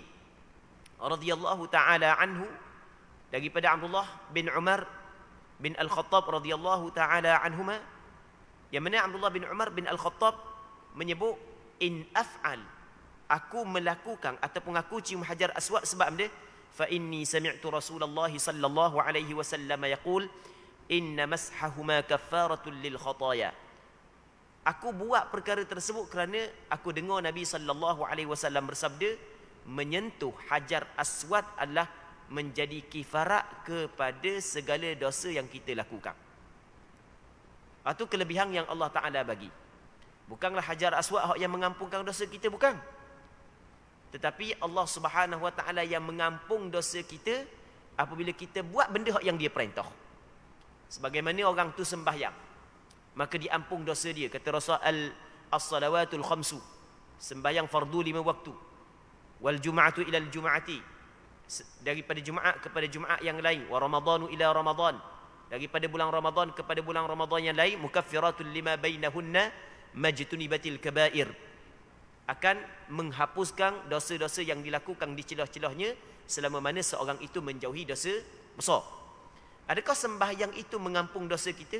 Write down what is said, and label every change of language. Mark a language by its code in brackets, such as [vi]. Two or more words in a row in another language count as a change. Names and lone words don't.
[ar] رضي الله تعالى عنه [ms] daripada Abdullah bin Umar bin Al-Khattab [ar] رضي الله تعالى عنهما, [ms] yang mana Abdullah bin Umar bin Al-Khattab menyebut, [ar] إن أفعل, [ms] aku melakukan ataupun aku cium Hajar Aswad sebab dia, [ar] فإني سمعت رسول الله صلى الله عليه وسلم يقول إن مسحهما كفارة للخطايا. [ms] Aku buat perkara tersebut kerana aku dengar Nabi [ar] صلى الله عليه وسلم [ms] bersabda, menyentuh Hajar Aswad adalah menjadi kifarat kepada segala dosa yang kita lakukan. Itu kelebihan yang Allah Ta'ala bagi. Bukanlah Hajar Aswad yang mengampunkan dosa kita, bukan. Tetapi Allah [ar] سبحانه وتعالى [ms] yang mengampung dosa kita apabila kita buat benda yang dia perintah. Sebagaimana orang tu sembahyang, maka diampung dosa dia. Kata Rasul, [ar] الصلوات الخمس, [ms] sembahyang fardu 5 waktu. [ar] والجمعة إلى الجمعة, [ms] daripada Jumaat kepada Jumaat yang lain. [ar] ورمضان إلى رمضان, [ms] daripada bulan Ramadan kepada bulan Ramadan yang lain. [ar] مكفرات لما بينهن ما اجتنبت الكبائر, [ms] akan menghapuskan dosa-dosa yang dilakukan di celah-celahnya selama mana seorang itu menjauhi dosa besar. Adakah sembahyang itu mengampung dosa kita?